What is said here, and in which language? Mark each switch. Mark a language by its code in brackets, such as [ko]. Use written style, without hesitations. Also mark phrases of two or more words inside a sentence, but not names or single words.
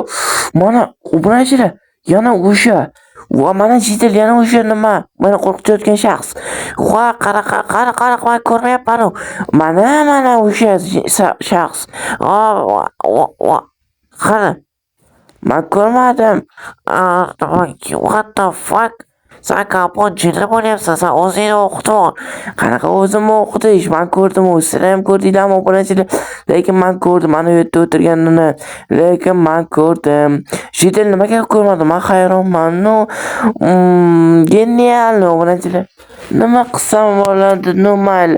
[uz] Mana obunachilar, yana o'sha. Va mana Jetel yana o'sha nima? Meni qo'rqitayotgan shaxs. Qanaqa men ko'rmayapman-ku. Mana o'sha shaxs. Qani? Men ko'rmadim. [en] What the fuck? [uz] Sen kapot jinni bo'lyapsan, sen o'zingni o'qitib. Qanaqa o'zimni o'qitish? Men ko'rdim, sizlar ham ko'rdinglarmi obunachilar? Lekin men ko'rdim, mana bu yerda o'tirganini. Lekin men ko'rdim. Jetel nimaga ko'rmadim? Men hayronman. Genial obunachilar. Nima qilsam bo'ladi? Mayli.